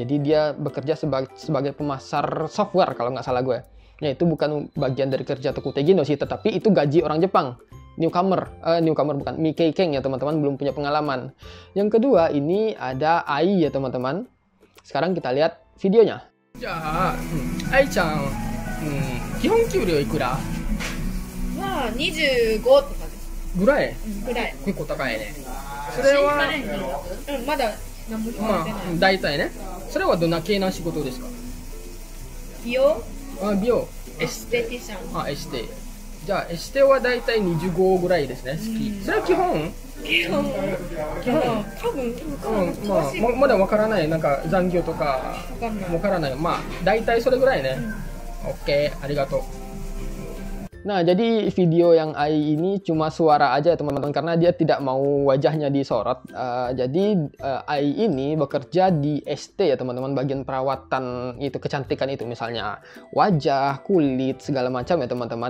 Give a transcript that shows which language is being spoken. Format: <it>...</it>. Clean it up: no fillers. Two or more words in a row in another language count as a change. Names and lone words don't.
<id>Jadi dia bekerja sebagai pemasar software kalau nggak salah gue. Ya, itu bukan bagian dari kerja</id> <ja>特定技能</ja> <id>sih, tetapi itu gaji orang Jepang. Newcomer bukan, Mikkei-ken ya teman-teman, belum punya pengalaman. Yang kedua ini ada Ai ya teman-teman. Sekarang kita lihat videonya. Ya,</id> <ja>Ai-chan, 基本給料いくら？まあ25とかです。ぐらい？ぐらい。結構高いね。それはまだ何も決まってない。大体ね。それはどんな系な仕事ですか？美容？美容。エステティシャン。エステ。じゃあエステは大体25ぐらいですね。それは基本？基本。多分。まだわからない。なんか残業とかわからない。まあ大体それぐらいね。Oke, ありがとう。</ja> <id>Nah, jadi video yang Ai ini cuma suara aja teman-teman, karena dia tidak mau wajahnya disorot. Jadi Ai ini bekerja di ST ya teman-teman, bagian perawatan itu, kecantikan itu, misalnya wajah, kulit, segala macam ya teman-teman.</id>